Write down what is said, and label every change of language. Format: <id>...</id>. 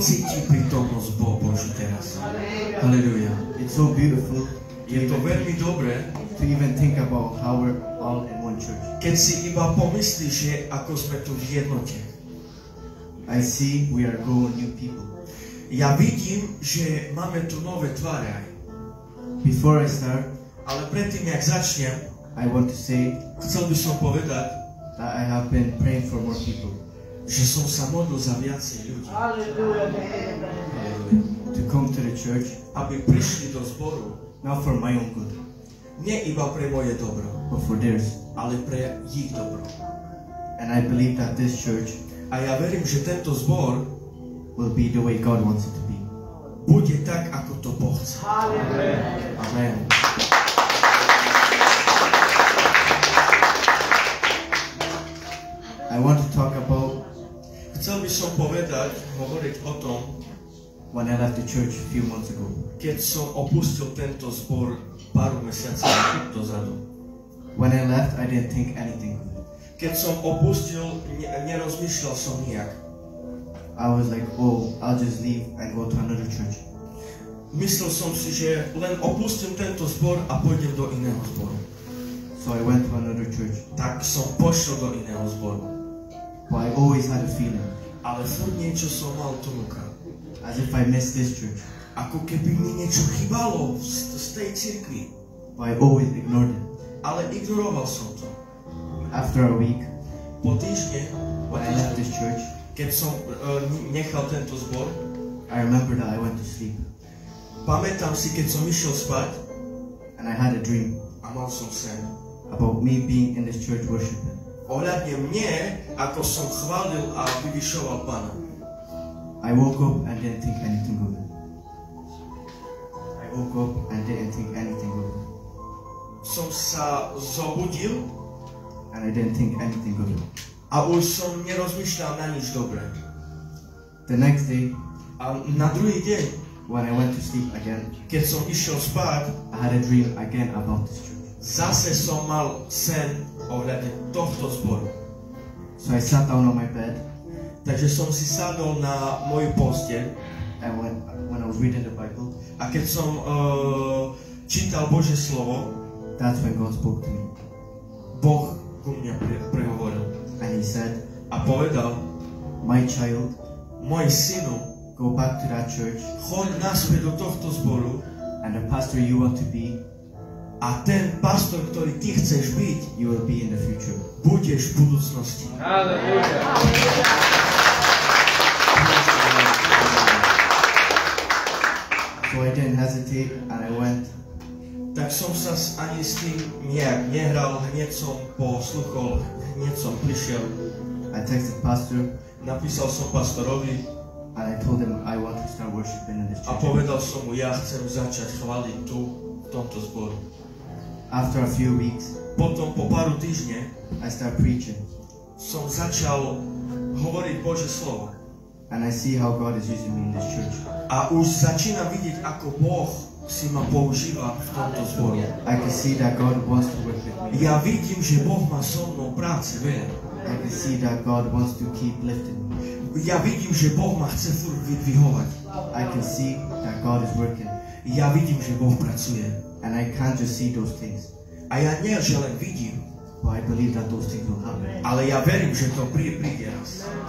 <sk>cíti prítomnosť Boží teraz? Halleluja.</sk> <en>It's so beautiful</en> <sk>Je to veľmi dobré,</sk> <en>to even think about how we're all in one church.</en> <sk>keď si iba pomyslíš, že ako sme tu v jednote.</sk> <en>I see we are growing new people.</en> <sk>Ja vidím, že máme tu nové tváre aj.</sk> <en>Before I start,</en> <sk>Ale predtým, jak začnem,</sk> <en>I want to say</en> <sk>chcel by som povedať,</sk> <en>that I have been praying for more people</en> <sk>že som sa modlil za viacej ľudí. Halleluja.</sk> <en>to come to the church,</en> <sk>Aby prišli do zboru,</sk> <en>not for my own good,</en> <sk>nie iba pre moje dobro,</sk> <en>but for theirs.</en> <sk>ale pre ich dobro.</sk> <en>And I believe that this church</en> <sk>A ja verím, že tento zbor</sk> <en>will be the way God wants it to be.</en> <sk>bude tak, ako to Boh chce. Amen.</sk> <en>I want to talk about</en> <sk>Chcel by som hovoriť o tom,</sk> <en>when I left the church a few months ago.</en> <sk>keď som opustil tento zbor pár mesiacov dozadu.</sk> <en>When I left, I didn't think anything of it.</en> <sk>Keď som opustil, nerozmýšľal som nijak.</sk> <en>I was like, oh, I'll just leave and go to another church.</en> <sk>Myslel som si, že len opustím tento zbor a pôjdem do iného zboru.</sk> <en>So I went to another church.</en> <sk>Tak som pošiel do iného zboru.</sk> <en>But I always had a feeling,</en> <sk>Ale furt niečo som mal tunuka.</sk> <en>as if I missed this church.</en> <sk>Ako keby mi niečo chýbalo z tej cirkvi.</sk> <en>But I always ignored it.</en> <sk>Ale ignoroval som to.</sk> <en>After a week,</en> <sk>Po týždne,</sk> <en>when I left this church,</en> <sk>keď som nechal tento zbor,</sk> <en>I remember that I went to sleep.</en> <sk>pamätám si, keď som išiel spať</sk> <en>And I had a dream</en> <sk>a mal som sen.</sk> <en>about me being in this church worshiping.</en> <sk>Ohľadne mne, ako som chválil a vyvyšoval Pána.</sk> <en>I woke up and didn't think anything of it. I woke up and didn't think anything of it.</en> <sk>Som sa zobudil</sk> <en>And I didn't think anything of it.</en> <sk>a už som nerozmýšľal na nič dobré.</sk> <en>The next day,</en> <sk>A na druhý deň,</sk> <en>when I went to sleep again,</en> <sk>keď som išiel spať,</sk> <en>I had a dream again about this church.</en> <sk>zase som mal sen ohľadne tohto zboru.</sk> <en>So I sat down on my bed,</en> <sk>Takže som si sadol na moju posteľ</sk> <en>and when I was reading the Bible,</en> <sk>a keď som čítal Božie slovo,</sk> <en>that's when God spoke to me.</en> <sk>Boh ku mňa prehovoril</sk> <en>And He said,</en> <sk>a povedal:</sk> <en>my child,</en> <sk>môj synu,</sk> <en>go back to that church,</en> <sk>choď naspäť do tohto zboru</sk> <en>and the pastor you want to be,</en> <sk>a ten pastor, ktorý ty chceš byť,</sk> <en>you will be in the future.</en> <sk>budeš v budúcnosti.</sk> <en>So I didn't hesitate and I went.</en> <sk>Tak som sa ani s tým nejak nehral, hneď som poslúchol, hneď som prišiel.</sk> <en>I texted pastor</en> <sk>Napísal som pastorovi</sk> <en>and I told him I want to start worshiping in this</en> <sk>a</sk> <en>church.</en> <sk>povedal som mu, ja chcem začať chváliť tu, v tomto zboru.</sk> <en>After a few weeks,</en> <sk>Potom po páru týždne</sk> <en>I started preaching</en> <sk>som začal hovoriť Božie slovo.</sk> <en>and I see how God is using me in this church.</en> <sk>A už začínam vidieť, ako Boh si ma používa v tomto zboru.</sk> <en>I can see that God wants to work with me.</en> <sk>Ja vidím, že Boh má so mnou práce veľa.</sk> <en>I can see that God wants to keep lifting me.</en> <sk>Ja vidím, že Boh ma chce furt vyzdvihovať.</sk> <en>I can see that God is working</en> <sk>Ja vidím, že Boh pracuje.</sk> <en>and I can't just see those things,</en> <sk>A ja nie, že len vidím,</sk> <en>but I believe that those things will happen.</en> <sk>ale ja verím, že to príde raz.</sk>